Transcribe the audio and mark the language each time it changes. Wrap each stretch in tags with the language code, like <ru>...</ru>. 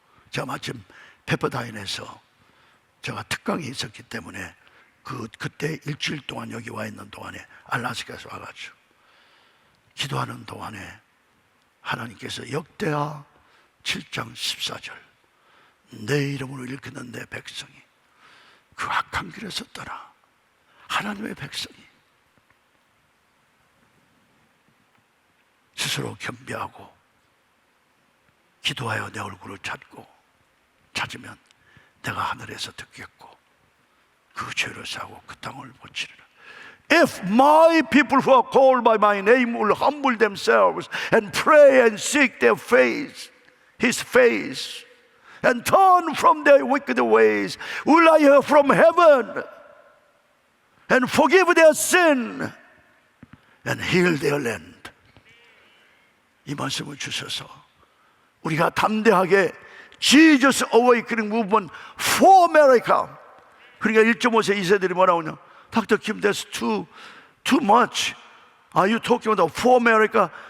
<ko>제가 마침 페퍼다인에서 제가 특강이 있었기 때문에 그때 일주일 동안 여기 와 있는 동안에 알라스카에서 와가지고 기도하는 동안에 하나님께서 역대하 7장 14절 내 이름으로 일컫는 내 백성이 그 악한 길에서 떠나 하나님의 백성이 스스로 겸비하고 기도하여 내 얼굴을 찾으면 내가 하늘에서 듣겠고 그 죄를 사고 그 땅을 고치리라.</ko> <en>If my people who are called by my name will humble themselves and pray and seek their face, His face, and turn from their wicked ways, will I hear from heaven and forgive their sin and heal their land.</en> <ko>이 말씀을 주셔서 우리가 담대하게 Jesus Awakening Movement for America. 그러니까 1.5세 2세들이 뭐라고 하냐?</ko> <en>Dr. Kim, that's too much. Are you talking about for America?</en>